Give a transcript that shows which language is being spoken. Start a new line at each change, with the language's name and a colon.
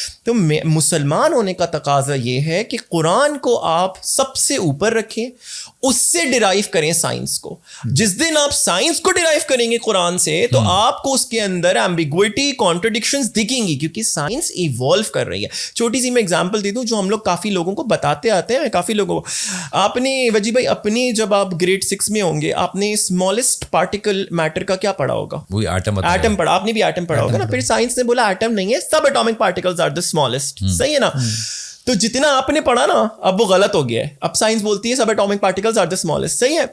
Urdu: تو مسلمان ہونے کا تقاضا یہ ہے کہ قرآن کو آپ سب سے اوپر رکھیں, اس سے ڈرائیو کریں سائنس کو. جس دن آپ سائنس کو ڈرائیو کریں گے قرآن سے تو آپ کو اس کے اندر ایمبیگوٹی, کانٹرڈکشنز دکھیں گی, کیونکہ سائنس ایوالو کر رہی ہے. چھوٹی سی میں ایگزامپل دے دوں جو ہم لوگ کافی لوگوں کو بتاتے آتے ہیں. کافی لوگوں کو آپ نے وجی بھائی اپنی جب آپ گریڈ 6 میں ہوں گے آپ نے اسمالسٹ پارٹیکل میٹر کا کیا پڑھا ہوگا؟ وہی ایٹم پڑھا, آپ نے بھی ایٹم پڑھا ہوگا نا. پھر سائنس نے بولا ایٹم نہیں ہے,
English: سب atomic particles are the smallest.
Urdu: صحیح ہے نا. تو جتنا آپ نے پڑھا نا اب وہ غلط ہو گیا ہے. اب سائنس بولتی ہے
English: سب atomic particles are the smallest.
Urdu: صحیح ہے.